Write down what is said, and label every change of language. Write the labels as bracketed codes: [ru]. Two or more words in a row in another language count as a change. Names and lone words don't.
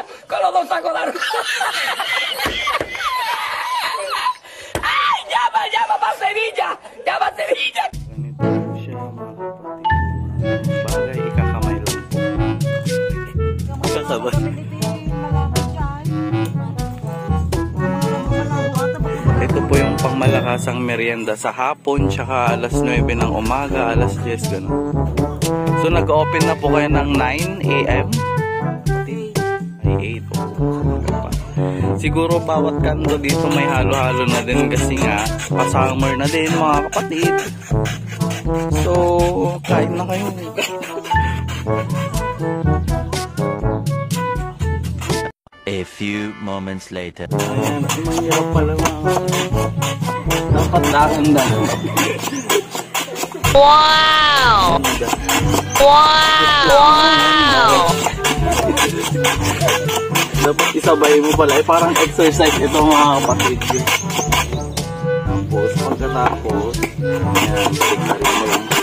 [es] ¡Con los dos sacos de arroz! ¡Ay, llama para Sevilla! ¡Llama a Sevilla! [tl] Ganito siya mga kapatid. Bagay, ikakamay lang po. Kakabay. Ito po yung pangmalakasang merienda sa hapon, tsaka alas 9 ng umaga, alas 10 gano'n. So nag-open na po kayo ng 9 AM? Ay 8 po. Siguro bawat kanto dito may halo-halo na din kasi nga pa-summer na din mga kapatid. So kain na kayo. [en] A few moments later. [tl] Ayan, mahirap pala mga. Dapat dahan-dahan. Wow! Wow! Dapat isabay mo pala. Parang exercise ito mga kapatid. Tapos pagkatapos, ayan, tignan mo lang.